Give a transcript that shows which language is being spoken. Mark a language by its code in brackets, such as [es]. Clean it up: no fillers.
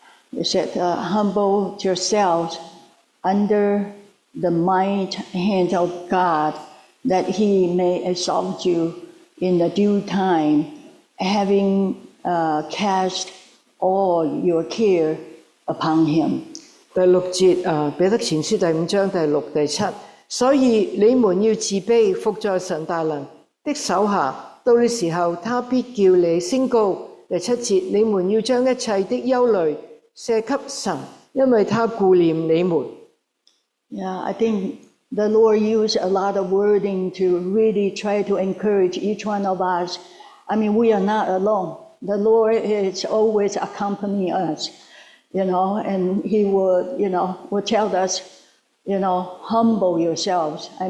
[en] It said, "Humble yourselves under the mighty hand of God, that He may exalt you in the due time, having cast all your care upon Him." [yue] 第6節彼得前書第5章第6、第7。所以你們要自卑，伏在神大能的手下，到了時候，他必叫你升高。第7節，你們要將一切的憂慮卸給神，因為他顧念你們。 [en] Yeah, I think the Lord used a lot of wording to really try to encourage each one of us. We are not alone. The Lord is always accompanying us, and He will tell us, humble yourselves.